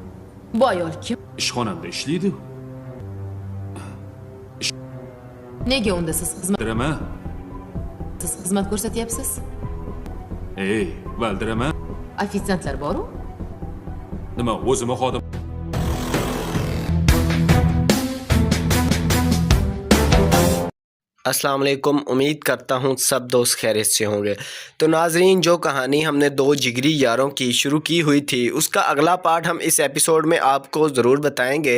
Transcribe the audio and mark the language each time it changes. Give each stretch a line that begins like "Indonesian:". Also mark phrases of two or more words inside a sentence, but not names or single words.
Uzbek: Bu ayol kim? Ishxonamda ishlaydi. Nega unda siz Valdirama. xizmat ko'rsatyapsiz? Valdirama. Ofitsiantlar bor-ku. Nima, o'zim xodim.
Hindi: अस्सलाम वालेकुम। उम्मीद करता हूँ सब दोस्त खैरियत से होंगे। तो नाजरीन, जो कहानी हमने दो जिगरी यारों की शुरू की हुई थी, उसका अगला पार्ट हम इस एपिसोड में आपको ज़रूर बताएंगे।